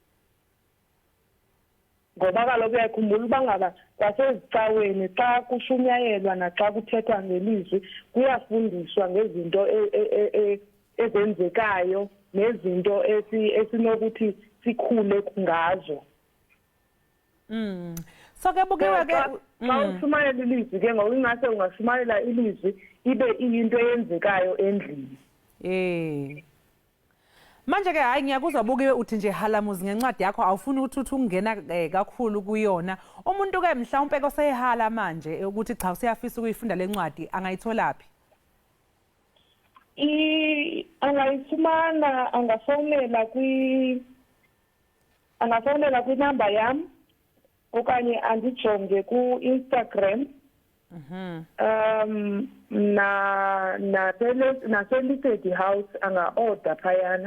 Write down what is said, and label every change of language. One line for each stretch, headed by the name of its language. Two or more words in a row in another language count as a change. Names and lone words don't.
Xhosa: Ngoba kaloku uyakhumbula uba ngaba kwasezicaweni xa kushunyayelwa naxa kuthethwa ngelizwi kuyafundiswa ngezinto ezenzekayo nezinto esinokuthi sikhule ngazo. So ke bukiwe ke xa ushumayela ilizwi ke ngoba ingase ungashumayela ilizwi ibe iyinto eyenzekayo endlini.
Zulu: Manje ke hayi ngiyakuzwa bukiwe uthi nje halamuzi ngencwadi yakho awufuni ukuthi ungena kakhulu kuyona. Umuntu ke mhlawumbe kosehala manje ukuthi cha usiyafisa ukuyifunda lencwadi angayitholaphi?
Xhosa: Angayifumana, angafonela kwinamba yami okanye andijonge ku-Instagram naseListeady House anga-order phayana.